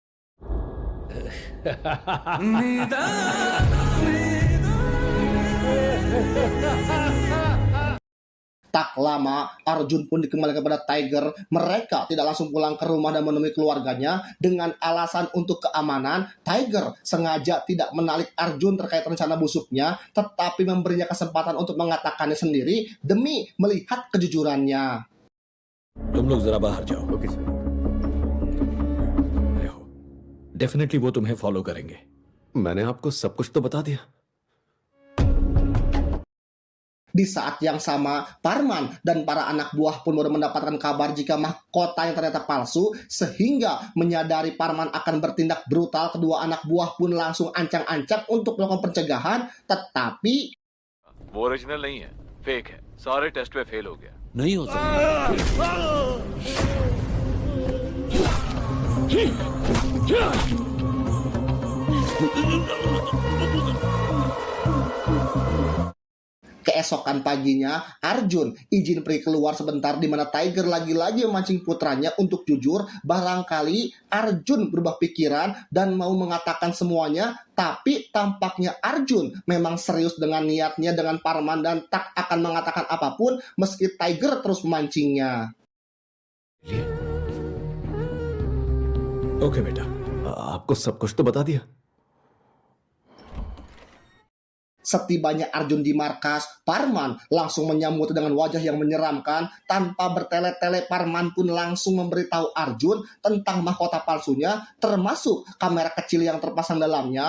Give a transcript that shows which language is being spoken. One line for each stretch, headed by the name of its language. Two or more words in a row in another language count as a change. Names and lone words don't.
Indonesian: Tak lama, Arjun pun dikembalikan kepada Tiger. Mereka tidak langsung pulang ke rumah dan menemui keluarganya dengan alasan untuk keamanan. Tiger sengaja tidak menarik Arjun terkait rencana busuknya, tetapi memberinya kesempatan untuk mengatakannya sendiri demi melihat kejujurannya.
Hindi: तुम लोग जरा बाहर जाओ।
English: OK sir.
Hindi: डेफिनेटली वो तुम्हें फॉलो करेंगे। मैंने आपको सब कुछ तो बता दिया।
Indonesian: Di saat yang sama, Parman dan para anak buah pun baru mendapatkan kabar jika mahkota yang ternyata palsu, sehingga menyadari Parman akan bertindak brutal. Kedua anak buah pun langsung ancang-ancang untuk melakukan pencegahan, tetapi
Hindi: वो ओरिजिनल नहीं है, फेक है। सारे टेस्ट में फेल हो गया। नहीं हो सकता।
Indonesian: keesokan paginya, Arjun izin pergi keluar sebentar di mana Tiger lagi-lagi memancing putranya untuk jujur. Barangkali Arjun berubah pikiran dan mau mengatakan semuanya, tapi tampaknya Arjun memang serius dengan niatnya dengan Parman dan tak akan mengatakan apapun meski Tiger terus memancingnya.
Hindi: ओके बेटा, आपको सब कुछ तो बता दिया।
Indonesian: Setibanya Arjun di markas, Parman langsung menyambut dengan wajah yang menyeramkan. Tanpa bertele-tele, Parman pun langsung memberitahu Arjun tentang mahkota palsunya, termasuk kamera kecil yang terpasang dalamnya.